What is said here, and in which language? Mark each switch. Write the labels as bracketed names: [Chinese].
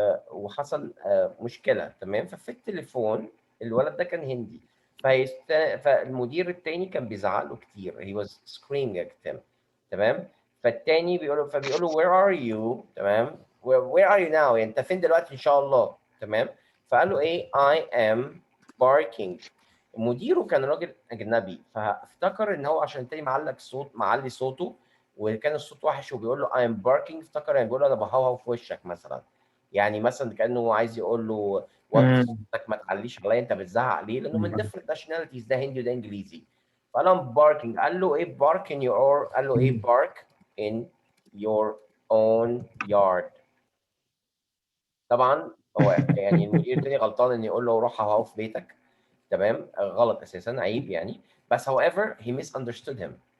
[Arabic] وحصل مشكلة تمام. ففي التليفون الولد ده كان هندي، فالمدير التاني كان بيزعق له كتير [English] he was screaming at him [Arabic] تمام. فالتاني فبيقول له [English] where are you [Arabic] تمام [English] where are you now [Arabic] يعني انت فين دلوقتي ان شاء الله تمام. فقال له ايه [English] I am barking. [Arabic] مديره كان راجل اجنبي فافتكر ان هو عشان التاني معلي صوته وكان الصوت وحش وبيقول له [English] I am barking، [Arabic] افتكر يعني بيقول له انا بهوهو في وشك مثلا، يعني مثلا كانه عايز يقول له وطي صوتك ما تعليش عليا انت بتزعق ليه، لانه من [English] different nationalities [Arabic] ده هندي وده انجليزي. فقال له barking، قال له ايه [English] bark in your [Arabic] قال له ايه [English] bark in your own yard. [Arabic] طبعا هو يعني المدير التاني غلطان ان يقول له روح هوهو في بيتك تمام، غلط اساسا عيب يعني، بس [English] however he misunderstood him.